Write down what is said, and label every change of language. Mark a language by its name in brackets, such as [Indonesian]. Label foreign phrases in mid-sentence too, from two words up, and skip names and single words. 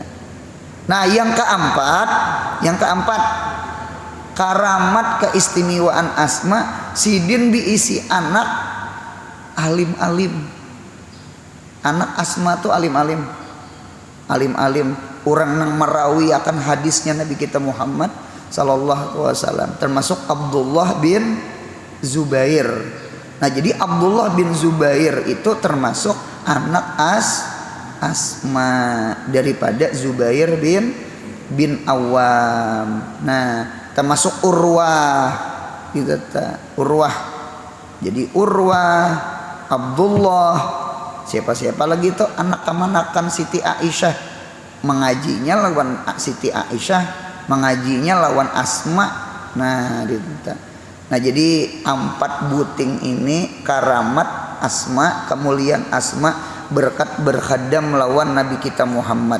[Banjar] Nah yang keempat karamat keistimewaan Asma sidin diisi anak alim-alim. Anak Asma tuh alim-alim, orang yang merawi akan hadisnya Nabi kita Muhammad [Arabic] صلى الله عليه وسلم, [Banjar] termasuk Abdullah bin Zubair. Nah jadi Abdullah bin Zubair itu termasuk anak Asma daripada Zubair bin Awam. Nah termasuk Urwah gitu ta. Urwah. Jadi Urwah, Abdullah, siapa lagi tuh anak kemanakan Siti Aisyah, mengajinya lawan Siti Aisyah, mengajinya lawan Asma. Nah gitu. Nah jadi 4 buting ini karamat Asma, kemuliaan Asma berkat berkhadam lawan Nabi kita Muhammad.